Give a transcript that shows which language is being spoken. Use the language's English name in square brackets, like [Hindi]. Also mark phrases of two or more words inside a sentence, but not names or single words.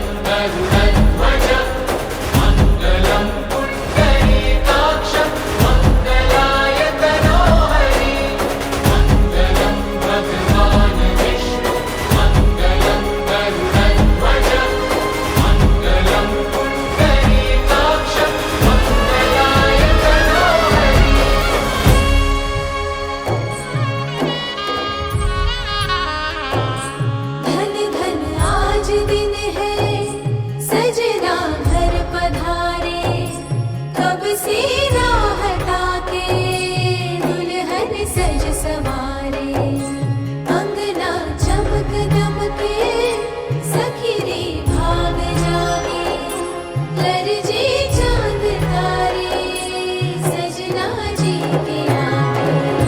[Sanskrit] गरुडध्वज मङ्गलं पुण्डरीकाक्ष मङ्गलाय तनोहरि मङ्गलं भगवान् विष्णु मङ्गलं गरुडध्वज मङ्गलं पुण्डरीकाक्ष मङ्गलाय तनोहरि [Hindi] धन धन आज दिन है सजना घर पधारे कब से राह ताके दुल्हन सज सवारे अंगना चमक दमके सखी रे भाग जागे लरजे चांद तारे सजना जी के आगे